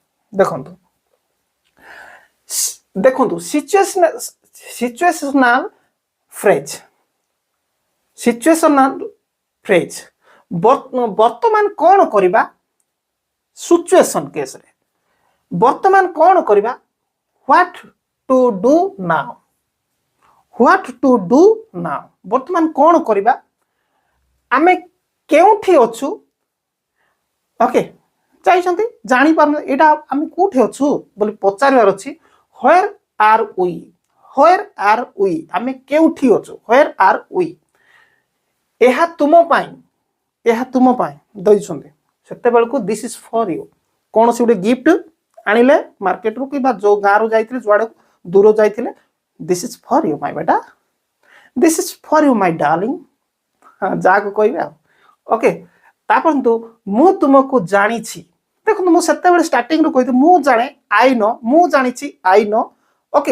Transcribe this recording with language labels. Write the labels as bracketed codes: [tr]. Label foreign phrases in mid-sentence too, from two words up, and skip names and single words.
[or] ଦେଖନ୍ତୁ [en] situational phrase [or] ବର୍ତ୍ତମାନ କ'ଣ କରିବା ସିଚୁଏସନ କେସ୍ରେ ବର୍ତ୍ତମାନ କ'ଣ କରିବା [en] What to do now [or] ବର୍ତ୍ତମାନ କ'ଣ କରିବା ଆମେ କେଉଁଠି ଅଛୁ ଓକେ ଯାଇଛନ୍ତି ଜାଣିପାରୁନି ଏଇଟା ଆମେ କୋଉଠି ଅଛୁ ବୋଲି ପଚାରିବାର ଅଛି [en] where are we [or] ଆମେ କେଉଁଠି ଅଛୁ [en] where are we [or] ଏହା ତୁମ ପାଇଁ ଦେଇଛନ୍ତି ସେତେବେଳକୁ [en] this is for you [or] କୌଣସି ଗୋଟେ ଗିଫ୍ଟ ଆଣିଲେ ମାର୍କେଟରୁ କିମ୍ବା ଯୋଉ ଗାଁରୁ ଯାଇଥିଲେ ଯୁଆଡ଼େ ଦୂର ଯାଇଥିଲେ [en] this is for you my [or] ବେଟା [en] this is for you my darling [or] ଯାହାକୁ କହିବେ ଆଉ ଓକେ ତାପରେ ମୁଁ ତୁମକୁ ଜାଣିଛି ଦେଖନ୍ତୁ ମୁଁ ସେତେବେଳେ ଷ୍ଟାର୍ଟିଂରୁ କହିଥିଲି ମୁଁ ଜାଣେ ମୁଁ ଜାଣିଛି [en] I know okay